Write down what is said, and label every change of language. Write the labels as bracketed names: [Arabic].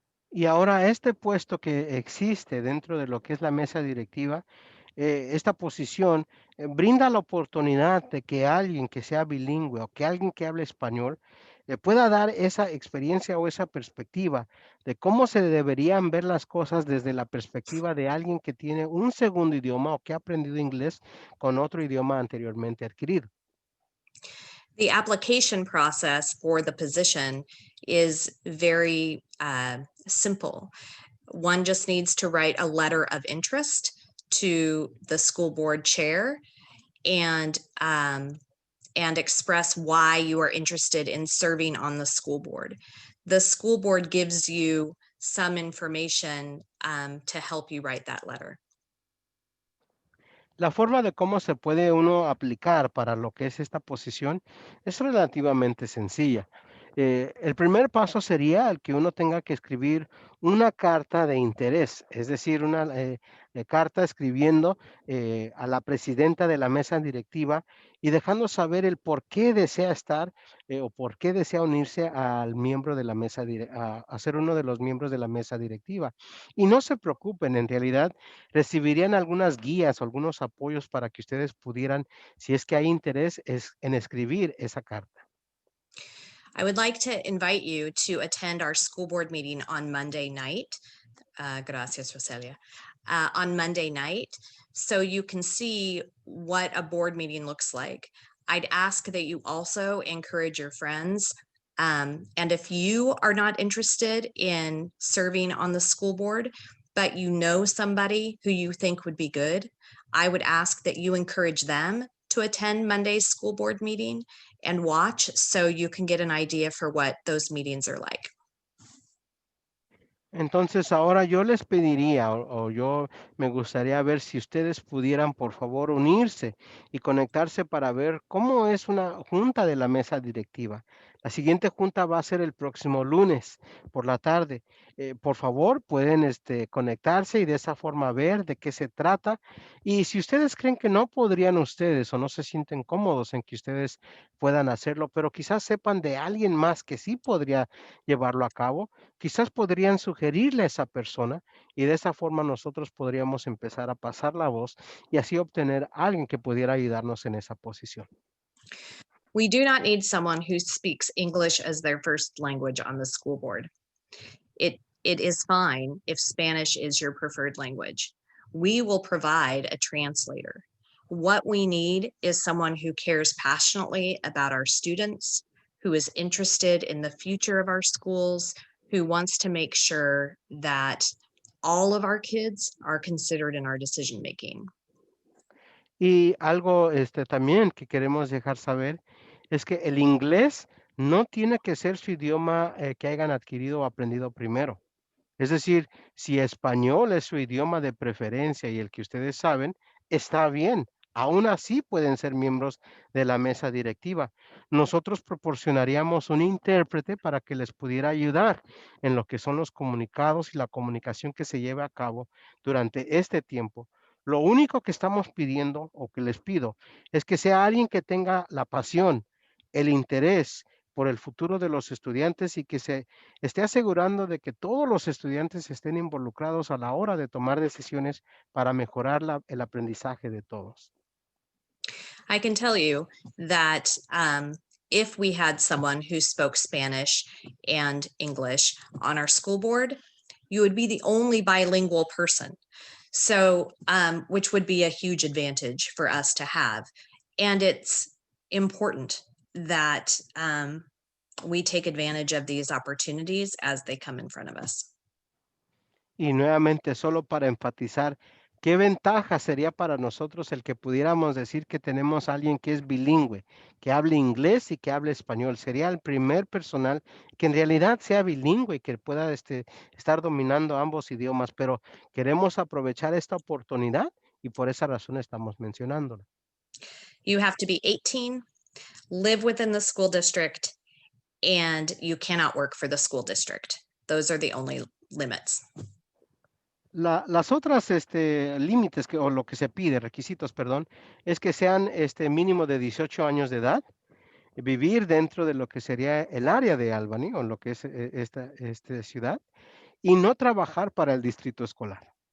[Spanish] Y ahora este puesto que existe dentro de lo que es la mesa directiva, esta posición brinda la oportunidad de que alguien que sea bilingüe o que alguien que hable español pueda dar esa experiencia o esa perspectiva de cómo se deberían ver las cosas desde la perspectiva de alguien que tiene un segundo idioma o que ha aprendido inglés con otro idioma anteriormente adquirido. [English] The application process for the position is very simple. One just needs to write a letter of interest to the school board chair and express why you are interested in serving on the school board. The school board gives you some information to help you write that letter. [Spanish] La forma de cómo se puede uno aplicar para lo que es esta posición es relativamente sencilla. El primer paso sería el que uno tenga que escribir una carta de interés, es decir, una carta escribiendo a la presidenta de la mesa directiva y dejando saber el por qué desea estar o por qué desea unirse al miembro de la mesa, a ser uno de los miembros de la mesa directiva. Y no se preocupen, en realidad recibirían algunas guías o algunos apoyos para que ustedes pudieran, si es que hay interés, en escribir esa carta. [English] I would like to invite you to attend our school board meeting on Monday night. [Spanish] Gracias, [English] Roselia. On Monday night, so you can see what a board meeting looks like. I'd ask that you also encourage your friends. And if you are not interested in serving on the school board, but you know somebody who you think would be good, I would ask that you encourage them to attend Monday's school board meeting and watch so you can get an idea for what those meetings are like. [Spanish] Entonces, ahora yo les pediría o yo me gustaría ver si ustedes pudieran, por favor, unirse y conectarse para ver cómo es una junta de la mesa directiva. La siguiente junta va a ser el próximo lunes por la tarde. Por favor, pueden conectarse y de esa forma ver de qué se trata. Y si ustedes creen que no podrían ustedes o no se sienten cómodos en que ustedes puedan hacerlo, pero quizás sepan de alguien más que sí podría llevarlo a cabo, quizás podrían sugerirle a esa persona y de esa forma nosotros podríamos empezar a pasar la voz y así obtener a alguien que pudiera ayudarnos en esa posición. [English] We do not need someone who speaks English as their first language on the school board. It is fine if Spanish is your preferred language. We will provide a translator. What we need is someone who cares passionately about our students, who is interested in the future of our schools, who wants to make sure that all of our kids are considered in our decision making. [Spanish] Y algo también que queremos dejar saber es que el inglés no tiene que ser su idioma que hayan adquirido o aprendido primero. Es decir, si español es su idioma de preferencia y el que ustedes saben, está bien. Aún así pueden ser miembros de la mesa directiva. Nosotros proporcionaríamos un intérprete para que les pudiera ayudar en lo que son los comunicados y la comunicación que se lleve a cabo durante este tiempo. Lo único que estamos pidiendo o que les pido es que sea alguien que tenga la pasión, el interés por el futuro de los estudiantes y que se esté asegurando de que todos los estudiantes estén involucrados a la hora de tomar decisiones para mejorar el aprendizaje de todos. [English] I can tell you that if we had someone who spoke Spanish and English on our school board, you would be the only bilingual person. So, which would be a huge advantage for us to have. And it's important that we take advantage of these opportunities as they come in front of us. [Spanish] Y nuevamente, solo para enfatizar, ¿qué ventaja sería para nosotros el que pudiéramos decir que tenemos a alguien que es bilingüe, que hable inglés y que hable español? Sería el primer personal que en realidad sea bilingüe y que pueda estar dominando ambos idiomas, pero queremos aprovechar esta oportunidad y por esa razón estamos mencionándola. [English] You have to be 18, live within the school district, and you cannot work for the school district. Those are the only limits. [Spanish] Las otras límites o lo que se pide, requisitos, perdón, es que sean mínimo de 18 años de edad, vivir dentro de lo que sería el área de Albany o lo que es esta ciudad y no trabajar para el distrito escolar.